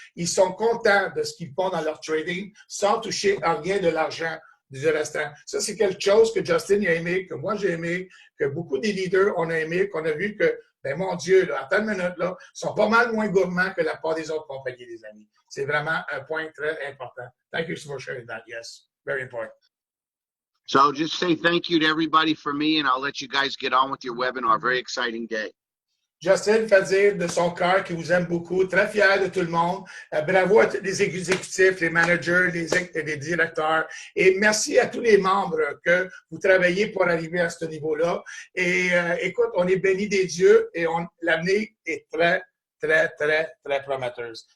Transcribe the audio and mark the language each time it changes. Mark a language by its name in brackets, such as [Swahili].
[French] Ils sont contents de ce qu'ils font dans leur trading sans toucher à rien de l'argent du restant. Ça, c'est quelque chose que Justin a aimé, que moi j'ai aimé, que beaucoup des leaders ont aimé, qu'on a vu que, ben mon Dieu, là, à telle minute, là, sont pas mal moins gourmands que la part des autres compagnies, les amis. C'est vraiment un point très important. [English] Thank you for sharing that. Yes, very important. So I'll just say thank you to everybody for me, and I'll let you guys get on with your webinar. Very exciting day. [French] Justin fait dire de son cœur qu'il vous aime beaucoup, très fier de tout le monde. Bravo à tous les exécutifs, les managers, les directeurs. Et merci à tous les membres que vous travaillez pour arriver à ce niveau-là. Et écoute, on est bénis des dieux et l'avenir est très, très, très, très prometteuse.